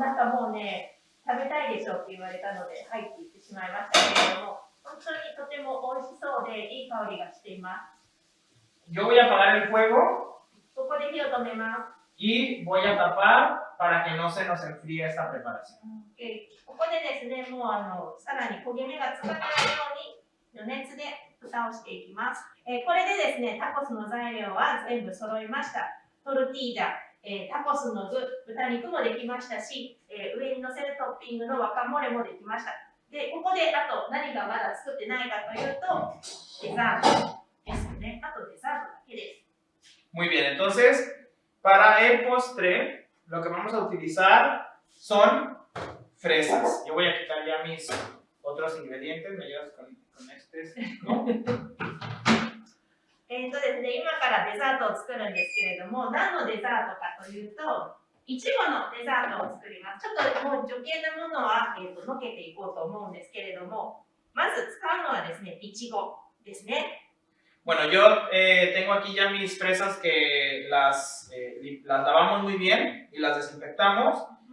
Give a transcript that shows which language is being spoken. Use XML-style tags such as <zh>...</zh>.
<ja>なんかもうね、食べたいでしょって言われたので、はいって言ってしまいましたけれども、本当にとても美味しそうでいい香りがしています。</ja> <es>Yo voy a apagar el fuego</es> <ja>ここで火を止めます。</ja> <es>y voy a tapar para que no se nos enfríe esta preparación.</es> <ja>ここでですね、もうさらに焦げ目がつかないように余熱で蓋をしていきます。これでですね、タコスの材料は全部揃いました。トルティージャ、タコスの具、豚肉もできましたし、上に乗せるトッピングのワカモレもできました。で、ここであと何がまだ作ってないかというと、デザートですね。あとデザートだけです。</ja> <es>Muy bien, entonces, para el postre, lo que vamos a utilizar son fresas. Yo voy a quitar ya mis otros ingredientes. ¿Me ayudas con este? ¿No?</es> <ja>ですね、今からデザートを作るんですけれども、何のデザートかというと、いちごのデザートを作ります。ちょっともう余計なものは、のけていこうと思うんですけれども、まず使うのはですね、いちごですね。</ja> <es>Bueno, yo tengo aquí ya mis fresas que las lavamos muy bien y las desinfectamos.</es>